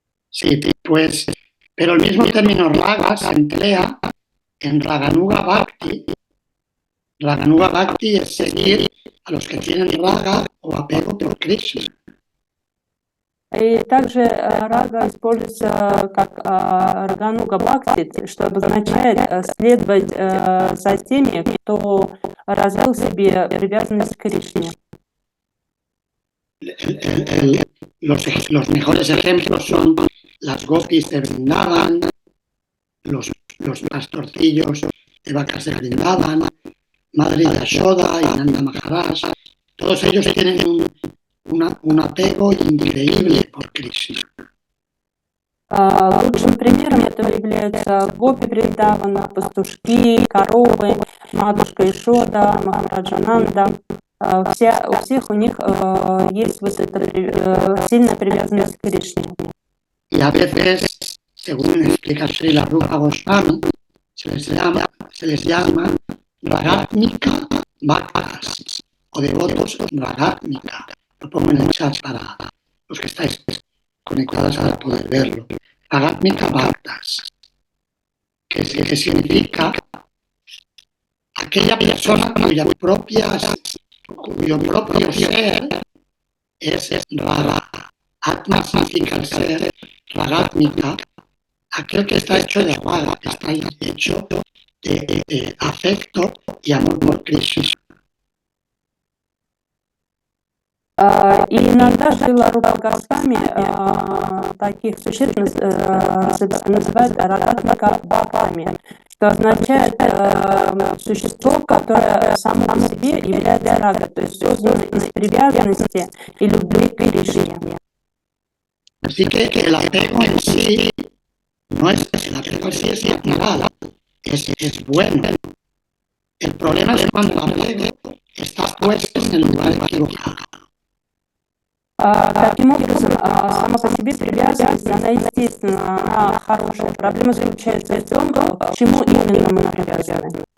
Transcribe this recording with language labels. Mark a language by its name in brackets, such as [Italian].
[Spanish] Sí, pues, pero el mismo término raga se emplea en Raganuga Bhakti. Raganuga Bhakti es seguir a los que tienen raga o apego por Krishna. [Russian] И также рага используется как рагануга бхакти, что обозначает следовать за теми, кто развил в себе привязанность к Кришне. [Spanish] Los mejores ejemplos son las gopis de Vrindavan, los pastorcillos de vacas de Vrindavan, Madre Yashoda y Nanda Maharaj. Todos ellos tienen un apego increíble por Krishna. [Russian] Лучшим примером этого являются гопи Вриндавана, пастушки, коровы, матушка Ишода, Махараджа Нанда. У всех у них есть вот эта сильная привязанность к Кришне. [Spanish] Y a veces, según explica Srila Rupa Goswami, se les llama Ragatmika Bhaktas o devotos Ragatmika. Lo pongo en el chat para los que estáis conectados para poder verlo. Ragatmika Bhaktas, que significa aquella persona cuyo propio ser es raga. Atma significa el ser, Ragatmika, aquel que está hecho de raga, que está hecho de afecto y amor por Krishna. [Russian] И иногда Шрила Рупа Госвами таких существ называют рагатмика бхактами, что означает существо, которое само по себе является рага, то есть создано из привязанности и любви к Кришне. [Spanish] Así que el apego en sí no es, el apego en sí es natural, es bueno. El problema es cuando el apego está puesto en el lugar equivocado. [Russian] Таким образом, сама по себе привязанность, она естественно, она хорошая. Проблема заключается в том, к чему именно мы привязаны.